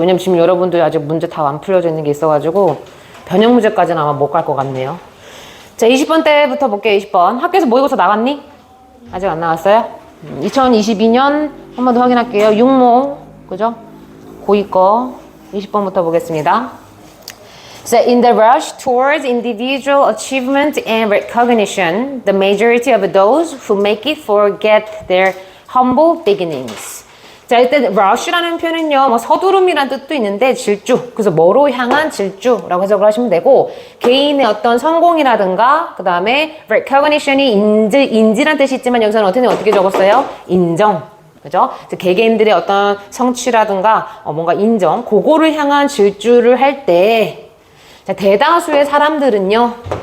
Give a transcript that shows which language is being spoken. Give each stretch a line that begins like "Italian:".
Korean: 왜냐면 지금 여러분들 아직 문제 다 안 풀려져 있는 게 있어가지고 변형 문제까지는 아마 못 갈 것 같네요. 자, 20번 때부터 볼게요. 20번. 학교에서 모의고사 나갔니? 아직 안 나왔어요? 2022년 한 번 더 확인할게요. 육모, 그죠? 고2 거 20번부터 보겠습니다.
English: So in the rush towards individual achievement and recognition, the majority of those who make it forget their humble beginnings.
Korean: 자, 일단 rush라는 표현은요, 뭐 서두름이라는 뜻도 있는데 질주, 그래서 뭐로 향한 질주라고 해석을 하시면 되고, 개인의 어떤 성공이라든가, 그 다음에 recognition이 인지란 뜻이 있지만 여기서는 어떻게 적었어요? 인정. 그죠? 개개인들의 어떤 성취라든가 뭔가 인정, 그거를 향한 질주를 할 때, 자, 대다수의 사람들은요.